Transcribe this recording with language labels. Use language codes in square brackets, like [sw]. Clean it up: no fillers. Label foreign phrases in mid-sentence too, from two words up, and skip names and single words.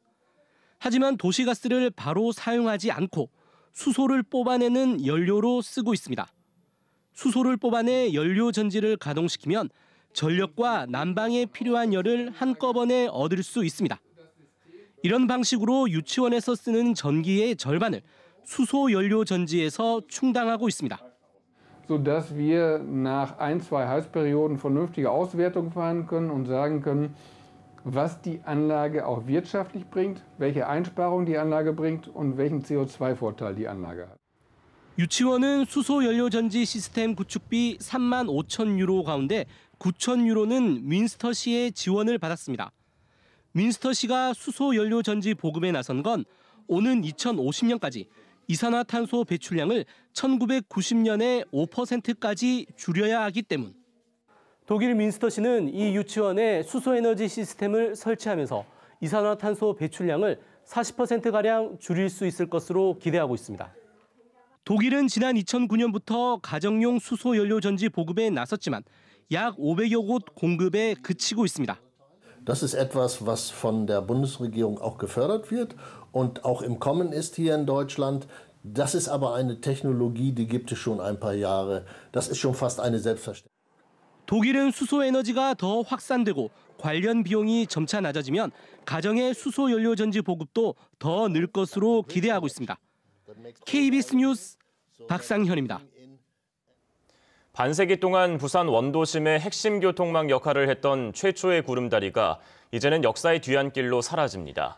[ko] 하지만 도시가스를 바로 사용하지 않고 수소를 뽑아내는 연료로 쓰고 있습니다. 수소를 뽑아내 연료 전지를 가동시키면 전력과 난방에 필요한 열을 한꺼번에 얻을 수 있습니다. 이런 방식으로 유치원에서 쓰는 전기의 절반을 수소 연료 전지에서 충당하고 있습니다. [de] sodass wir nach 1-2 Heizperioden vernünftige Auswertungen fahren können und sagen können, was die Anlage auch wirtschaftlich bringt, welche Einsparung die Anlage bringt und welchen CO2-Vorteil die Anlage hat. [ko] 유치원은 수소 연료 전지 시스템 구축비 3만 5천 유로 가운데 9천 유로는 윈스터시의 지원을 받았습니다. 윈스터시가 수소 연료 전지 보급에 나선 건 오는 2050년까지 이산화탄소 배출량을 1990년에 5%까지 줄여야 하기 때문. 독일 민스터시는 이 유치원에 수소에너지 시스템을 설치하면서 이산화탄소 배출량을 40%가량 줄일 수 있을 것으로 기대하고 있습니다. 독일은 지난 2009년부터 가정용 수소 연료 전지 보급에 나섰지만 약 500여 곳 공급에 그치고 있습니다. [de] Das ist etwas, was von der Bundesregierung auch gefördert wird und auch im Kommen ist hier in Deutschland. Das ist aber eine Technologie, die gibt es schon ein paar Jahre. Das ist schon fast eine Selbstverständlichkeit. [ko] 독일은 수소 에너지가 더 확산되고 관련 비용이 점차 낮아지면 가정의 수소 연료 전지 보급도 더 늘 것으로 기대하고 있습니다. KBS 뉴스 박상현입니다. 반세기 동안 부산 원도심의 핵심 교통망 역할을 했던 최초의 구름다리가 이제는 역사의 뒤안길로 사라집니다.